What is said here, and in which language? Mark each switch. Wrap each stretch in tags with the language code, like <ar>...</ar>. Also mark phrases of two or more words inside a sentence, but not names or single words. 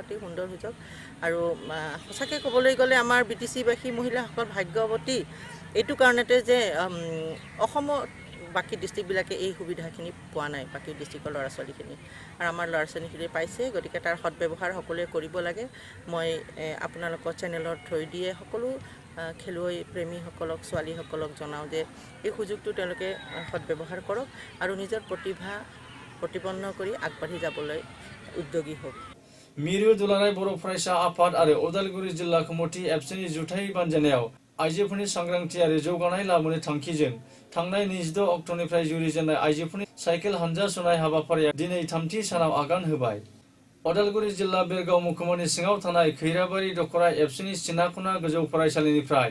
<as>অতি সুন্দৰ সুযোগ আৰু সঁচাকৈ ক'বলৈ গ'লে আমাৰ BTC-বাসী মহিলাসকল ভাগ্যৱতী এইটো কাৰণতে যে অসমত বাকী ডিষ্ট্ৰিক্টবিলাকে এই সুবিধাখিনি পোৱা নাই বাকী ডিষ্ট্ৰিক্টৰ ল'ৰা ছোৱালীখিনি আৰু আমাৰ ল'ৰা ছোৱালীখিনি পাইছে গতিকে তাৰ সৎব্যৱহাৰ সকলোৱে কৰিব লাগে মই আপোনালোকৰ চেনেলৰ থ্ৰু দিয়ে সকলো খেলুৱৈ প্ৰেমীসকলক ছোৱালীসকলক জনাওঁ যে এই সুযোগটো তেওঁলোকে সৎব্যৱহাৰ কৰক আৰু নিজৰ প্ৰতিভা প্ৰতিপন্ন কৰি আগবাঢ়ি যাবলৈ উদ্যোগী হওক</as> <brx>मिरु दुलाराय बर' फरायसा आफाद आरो उदालगुरि जिल्ला कमिटि एबसुनि जुथाइ बानजायनायाव आइजोफोरनि सांग्रांथि आरो जौगानाय लाबोनो थांखिजों थांनाय 26 अक्ट'निफ्राय जुरिजेननाय आइजोफोरनि साइकेल हानजा सुनाय हाबाफारिया दिनै 3थि सानाव आगान होबाय उदालगुरि जिल्ला बेरगाव महकुमानि सिङाव थानाय खैराबारि दखरा एबसुनि सिनाखना गोजौ फरायसालिनिफ्राय</brx>